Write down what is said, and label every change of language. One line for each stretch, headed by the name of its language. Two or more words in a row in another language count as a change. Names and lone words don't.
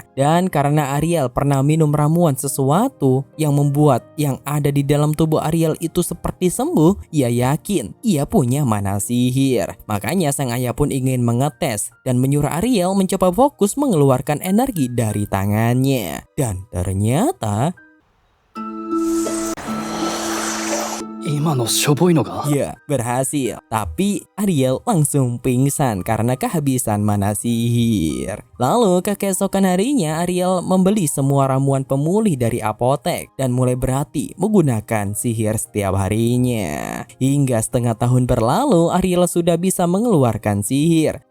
Indonesian: Dan karena Ariel pernah minum ramuan sesuatu yang membuat yang ada di dalam tubuh Ariel itu seperti sembuh, ia yakin ia punya mana sihir. Makanya sang ayah pun ingin mengetes dan menyuruh Ariel mencoba fokus mengeluarkan energi dari tangannya. Dan ternyata
Japanese: 今のしょぼいのが
Indonesian: ya berhasil. Tapi Ariel langsung pingsan karena kehabisan mana sihir. Lalu keesokan harinya Ariel membeli semua ramuan pemulih dari apotek dan mulai berhati menggunakan sihir setiap harinya. Hingga setengah tahun berlalu Ariel sudah bisa mengeluarkan sihir.